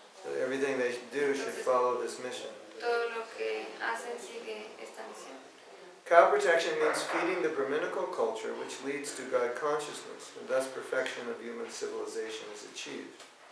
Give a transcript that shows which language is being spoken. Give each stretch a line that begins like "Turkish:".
English: So everything they do should follow this mission.
Spanish: todo lo que hacen sigue esta misión.
English: Cow protection means feeding the Brahminical culture, which leads to God consciousness, and thus perfection of human civilization is achieved.